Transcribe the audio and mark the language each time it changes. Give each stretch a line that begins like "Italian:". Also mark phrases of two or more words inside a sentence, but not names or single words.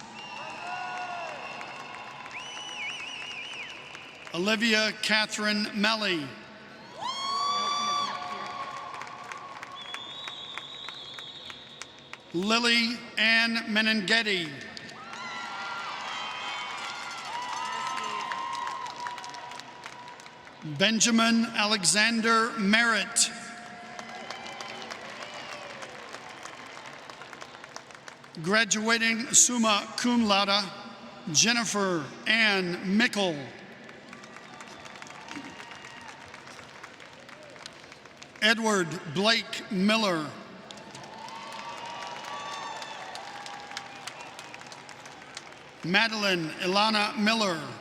English: Olivia Catherine Melly. Lily Ann Menenghetti. Benjamin Alexander Merritt.
Latin: Graduating summa cum laude,
English: Jennifer Ann Mickle. Edward Blake Miller. Madeline Ilana Miller.